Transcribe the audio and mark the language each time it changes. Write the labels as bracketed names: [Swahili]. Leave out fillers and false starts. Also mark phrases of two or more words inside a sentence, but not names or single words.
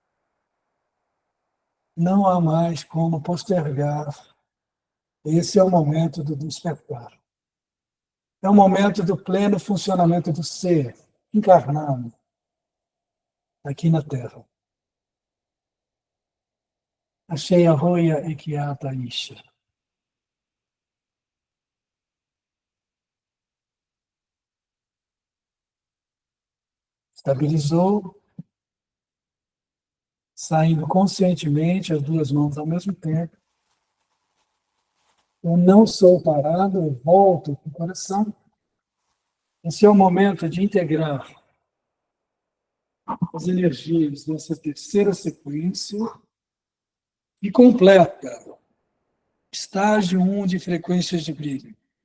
[Portuguese] Não há mais como postergar. Esse é o momento do despertar. É o momento do pleno funcionamento do ser, encarnado, aqui na Terra. Achei a roia equiata isha. Estabilizou, saindo conscientemente, as duas mãos ao mesmo tempo. Eu não sou parado, eu volto para o coração. Esse é o momento de integrar as energias dessa terceira sequência e completa estágio 1 de frequências de brilho.